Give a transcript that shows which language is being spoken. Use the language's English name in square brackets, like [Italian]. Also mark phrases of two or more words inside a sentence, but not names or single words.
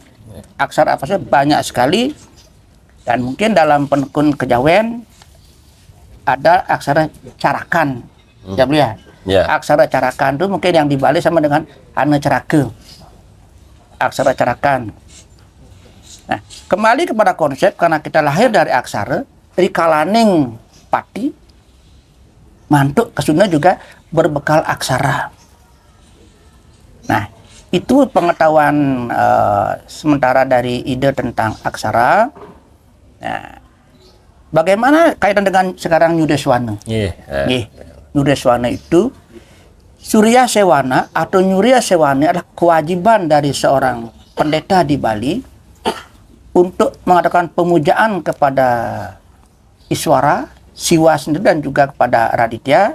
[Indonesian] Aksara apa saja banyak sekali, dan mungkin dalam penekun kejawen ada aksara carakan, ya lihat. Aksara carakan itu mungkin yang dibalik sama dengan hana cerake. Aksara carakan. Nah, kembali kepada konsep, karena kita lahir dari aksara, dari [Javanese] kalaning pati, mantuk kesuna [Indonesian] juga berbekal aksara. Nah, itu pengetahuan sementara dari ide tentang aksara. Nah, bagaimana kaitan dengan sekarang Nyudeswana? Nyudeswana itu Surya Sewana atau Nyurya Sewana adalah kewajiban dari seorang pendeta di Bali untuk mengadakan pemujaan kepada Iswara, Siwa sendiri dan juga kepada Raditya.